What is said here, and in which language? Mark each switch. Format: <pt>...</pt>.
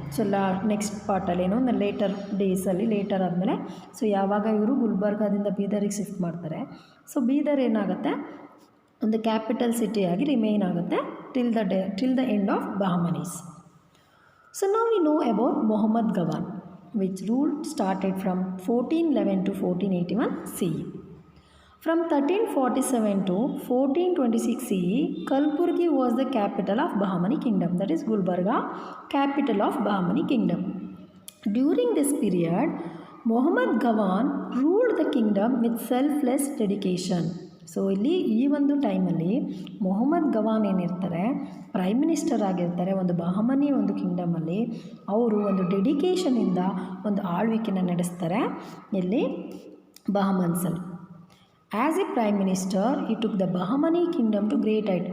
<kn>So next ಪಾರ್ಟಲ್ಲಿ ಏನೋ litre ಡೇಸಲ್ಲಿ litre ಆದಮೇಲೆ ಸೊ ಯಾವಾಗ ಇವರು ಗುಲ್ಬರ್ಗಾದಿಂದ ಬೀದರಿಗೆ ಶಿಫ್ಟ್ ಮಾಡ್ತಾರೆ, ಸೊ ಬೀದರ್ ಏನಾಗುತ್ತೆ ಒಂದು ಕ್ಯಾಪಿಟಲ್ ಸಿಟಿಯಾಗಿ ರಿಮೈನ್ ಆಗುತ್ತೆ</kn> <en>Till the end of Bahmanis. So</en> <kn>ನಾವು</kn> <en>We know about Mohammed Gawan which rule started from 1411 to 1481 CE. From 1347 to 1426 CE, Kalburgi was the capital of Bahamani kingdom, that is Gulbarga, capital of Bahamani kingdom. During this period, Muhammad Gawan ruled the kingdom with selfless dedication.</en> <kn>So ಇಲ್ಲಿ ಈ ಒಂದು ಟೈಮಲ್ಲಿ ಮೊಹಮ್ಮದ್ ಗವಾನ್ ಏನಿರ್ತಾರೆ prime minister ಆಗಿರ್ತಾರೆ ಒಂದು ಬಹಮನಿ ಒಂದು ಕಿಂಗ್ಡಮಲ್ಲಿ. ಅವರು ಒಂದು ಡೆಡಿಕೇಷನಿಂದ ಒಂದು ಆಳ್ವಿಕೆನ ನಡೆಸ್ತಾರೆ ಇಲ್ಲಿ ಬಹಮನ್ಸಲ್ಲಿ.</kn> <en>As a prime minister ಈ took the Bahmani kingdom to great height.</en>